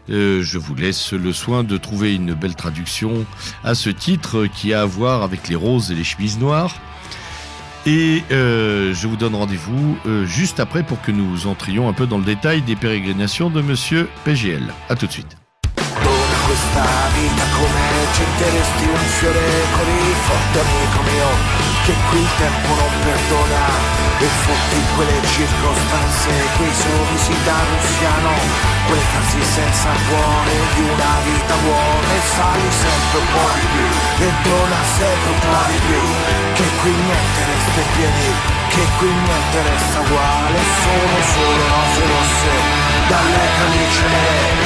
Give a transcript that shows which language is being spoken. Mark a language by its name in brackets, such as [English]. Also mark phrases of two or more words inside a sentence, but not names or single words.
[French] Je vous laisse le soin de trouver une belle traduction à ce titre qui a à voir avec les roses et les chemises noires. Et je vous donne rendez-vous juste après pour que nous entrions un peu dans le détail des pérégrinations de Monsieur PGL. À tout de suite. [Italian] Questa vita come getteresti un fiore così forte, amico mio, che qui il tempo non perdona, e fotti quelle circostanze, quei sorrisi da russiano, quelle frasi senza cuore di una vita buona, e sali sempre un po' di più e dona sempre un po' di più, che qui niente resta in piedi, che qui niente resta uguale, sono solo rose rosse dalle camicie nere.